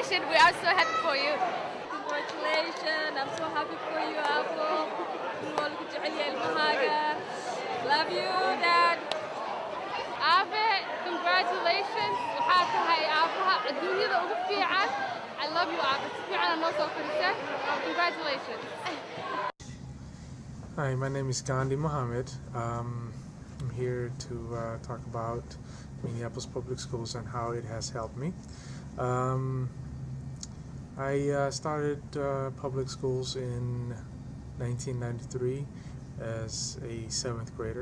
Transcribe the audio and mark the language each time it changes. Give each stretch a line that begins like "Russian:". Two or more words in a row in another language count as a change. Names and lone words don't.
English: Congratulations, we are so happy for you. Congratulations, I'm so happy for you, Apple. Love you, Dad.
Somali: Aabe, congratulations. Waxaa tahay aabaha adduunyada ugu fiican.
English: I love you,
Somali: Aabe. Si fiican noo soo korisay.
English: Congratulations. Hi, my name is Gandhi Mohammed. I'm here to talk about Minneapolis Public Schools and how it has helped me. I started public schools in 1993 as a 7th grader.